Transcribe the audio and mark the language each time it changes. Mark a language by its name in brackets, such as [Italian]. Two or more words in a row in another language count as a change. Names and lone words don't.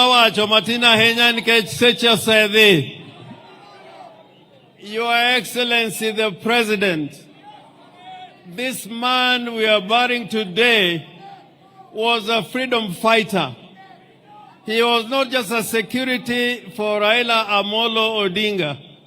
[Luo (Kenya and Tanzania)] wacho matina henya nikech seche osedhi. [English] Your Excellency the President, this man we are burying today was a freedom fighter. He was not just a security for Raila Amolo Odinga.